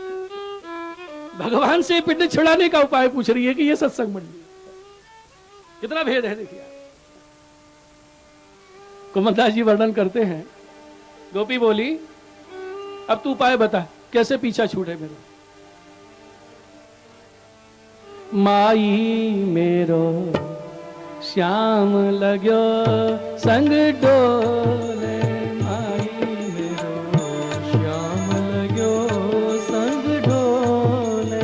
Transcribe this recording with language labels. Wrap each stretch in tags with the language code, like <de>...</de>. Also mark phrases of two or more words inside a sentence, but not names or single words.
<hi>भगवान से पिंड छुड़ाने का उपाय पूछ रही है कि ये सत्संग मंडली। कितना भेद है देखिए। कुमनदास जी वर्णन करते हैं, गोपी बोली, अब तू उपाय बता कैसे पीछा छूटे मेरा।</hi> <bra>माई मेरो श्याम लगो संग डोले, माई मेरो श्याम लगो संग डोले,</bra>